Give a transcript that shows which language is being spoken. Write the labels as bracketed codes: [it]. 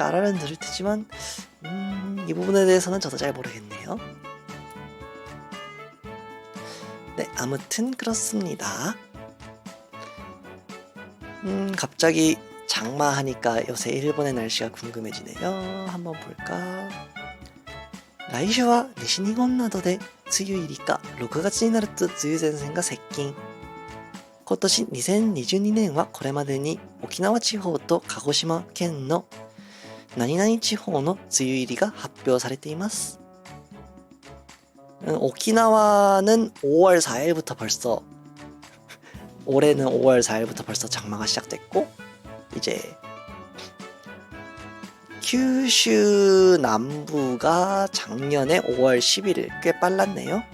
[ko] 알아는 들을 테지만 이 부분에 대해서는 저도 잘 모르겠네요. 네, 아무튼 그렇습니다. 갑자기 장마 하니까 요새 일본의 날씨가 궁금해지네요. 한번 볼까? [ja] 来週は西日本などで梅雨入りか6月になると梅雨前線が接近。今年2022年はこれまでに沖縄地方と鹿児島県の何々地方の梅雨入りが発表されています。 [ko] 오키나와는 5월 4일부터 벌써, 올해는 5월 4일부터 벌써 장마가 시작됐고, 이제 큐슈 남부가 작년에 5월 11일, 꽤 빨랐네요.